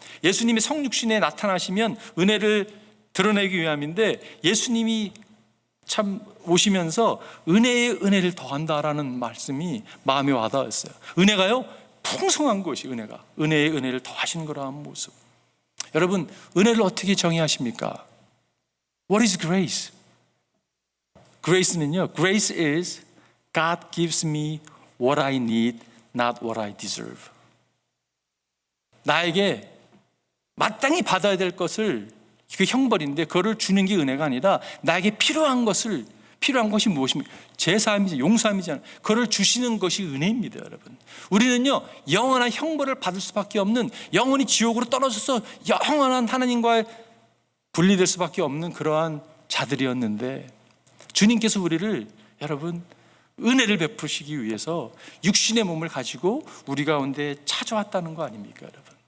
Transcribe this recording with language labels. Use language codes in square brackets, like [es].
[ko] 예수님이 성육신에 나타나시면 은혜를 드러내기 위함인데 예수님이 참 오시면서 은혜의 은혜를 더한다라는 말씀이 마음에 와닿았어요. 은혜가요, 풍성한 것이 은혜가 은혜의 은혜를 더하시는 거라는 모습. 여러분, 은혜를 어떻게 정의하십니까? [en] What is grace? [ko] Grace는요, [en] Grace is God gives me what I need, not what I deserve. [ko] 나에게 마땅히 받아야 될 것을 그 형벌인데 그거를 주는 게 은혜가 아니라 나에게 필요한 것을 필요한 것이 무엇입니까? 제사함이지, 용서함이잖아요. 그걸 주시는 것이 은혜입니다, 여러분. 우리는요, 영원한 형벌을 받을 수밖에 없는, 영원히 지옥으로 떨어져서 영원한 하나님과의 분리될 수밖에 없는 그러한 자들이었는데, 주님께서 우리를, 여러분, 은혜를 베푸시기 위해서 육신의 몸을 가지고 우리 가운데 찾아왔다는 거 아닙니까, 여러분?